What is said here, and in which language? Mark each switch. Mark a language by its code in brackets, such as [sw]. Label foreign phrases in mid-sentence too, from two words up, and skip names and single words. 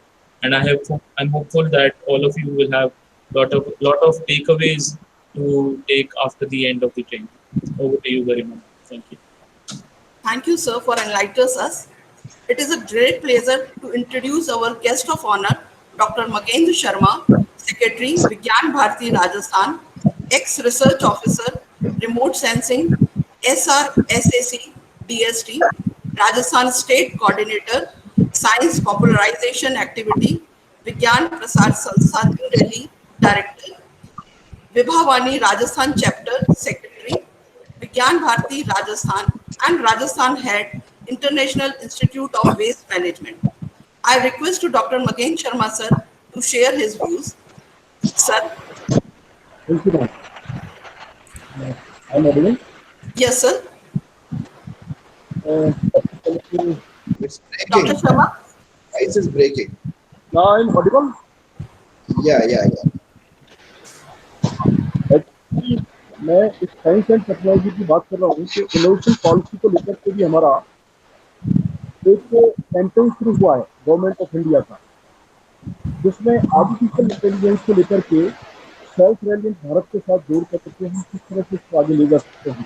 [en] And I'm hopeful that all of you will have lot of takeaways to take after the end of the training. Over to you very much. Thank you. Thank you, sir, for enlightening us. It is a great pleasure to introduce our guest of honor, Dr. Magendra Sharma, Secretary, Vigyan Bharati, Rajasthan, ex-research officer, remote sensing, SRSAC, DST, Rajasthan State Coordinator, Science Popularization Activity, Vigyan Prasar Sanstha, New Delhi, Director, Vibhavani Rajasthan Chapter Secretary, Vigyan Bharati Rajasthan, and Rajasthan Head, International Institute of Waste Management. I request to Dr. Magen Sharma sir to share his views. Sir? Thank you, ma'am. I'm audible. Yes, sir. Uh, It's Dr. breaking. Sharma? Voice is breaking. Now I'm audible. Yeah. Actually, [hi] मैं इस [en] science and technology [hi] की बात कर रहा हूँ कि [en] innovation policy [hi] को लेकर के भी हमारा एक कैंपेन शुरू हुआ है [en] government of India [hi] का, जिसमें [en] artificial intelligence [hi] को लेकर के [en] self reliant [hi] भारत के साथ जोड़ करके हम किस तरह से इसको आगे ले जा सकते हैं।